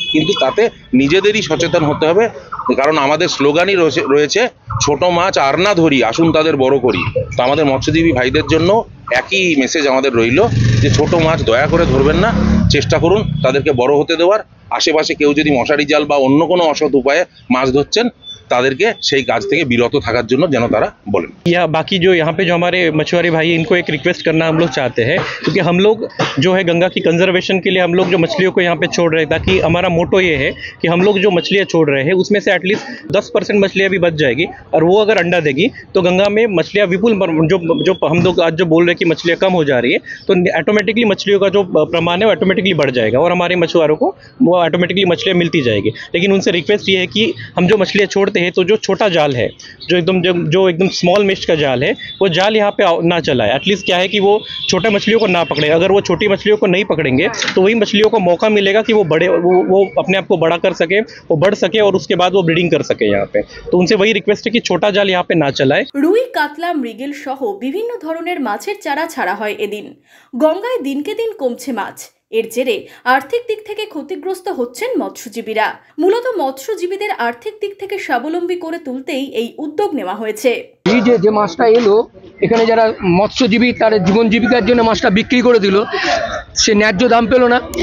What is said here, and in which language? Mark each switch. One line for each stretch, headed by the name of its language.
Bangla: কিন্তু তাতে নিজেদেরই সচেতন হতে হবে, কারণ আমাদের স্লোগানই রয়েছে ছোট মাছ আর না ধরি, আসুন তাদের বড় করি। তো আমাদের মৎস্যজীবী ভাইদের জন্য একই মেসেজ আমাদের রইল যে ছোট মাছ দয়া করে ধরবেন না, চেষ্টা করুন তাদেরকে বড় হতে দেওয়ার। আশেপাশে কেউ যদি মশারি জাল বা অন্য কোনো অসৎ উপায়ে মাছ ধরছেন, तादेरके সেই কাজ থেকে বিরত থাকার জন্য যেন তারা বলেন।
Hindi: या बाकी जो यहाँ पे जो हमारे मछुआरे भाई हैं, इनको एक रिक्वेस्ट करना हम लोग चाहते हैं, क्योंकि हम लोग जो है गंगा की कंजर्वेशन के लिए हम लोग जो मछलियों को यहाँ पे छोड़ रहे हैं, ताकि हमारा मोटो ये है कि हम लोग जो मछलियाँ छोड़ रहे हैं उसमें से एटलीस्ट 10% मछलियाँ भी बच जाएगी, और वो अगर अंडा देगी तो गंगा में मछलियाँ विपुल जो जो हम लोग आज जो बोल रहे हैं कि मछलियाँ कम हो जा रही है, तो ऑटोमेटिकली मछलियों का जो प्रमाण है वो ऑटोमेटिकली बढ़ जाएगा और हमारे मछुआरों को वो ऑटोमेटिकली मछलियाँ मिलती जाएगी। लेकिन उनसे रिक्वेस्ट ये है कि हम जो मछलियाँ छोड़ते हैं, तो जो छोटा जाल है, जो एकदम स्मॉल मिस्ट का जाल है, वो जाल यहाँ पे ना चलाए। एटलीस्ट क्या है कि वो छोटे मछलियों को ना पकड़े। अगर वो छोटी मछलियों को नहीं पकड़ेंगे तो वही मछलियों को मौका मिलेगा कि वो बड़े वो अपने आप को बड़ा कर सके, वो बढ़ सके और उसके बाद वो ब्रीडिंग कर सके यहाँ पे। तो उनसे वही रिक्वेस्ट है कि छोटा जाल यहाँ पे ना चलाए।
Bangla: রুই, কাতলা, মৃগেল সহ বিভিন্ন ধরনের মাছের চারা ছাড়া হয় এদিন। গঙ্গায় দিনকে দিন কমছে মাছ। এর জেরে আর্থিক দিক থেকে ক্ষতিগ্রস্ত হচ্ছেন মৎস্যজীবীরা। মূলত মৎস্যজীবীদের আর্থিক দিক থেকে স্বাবলম্বী করে তুলতেই এই উদ্যোগ নেওয়া হয়েছে। এই যে মাছটা এলো এখানে, যারা মৎস্যজীবী তার জীবন জীবিকার জন্য মাছটা বিক্রি করে দিল, সে ন্যায্য দাম পেল না।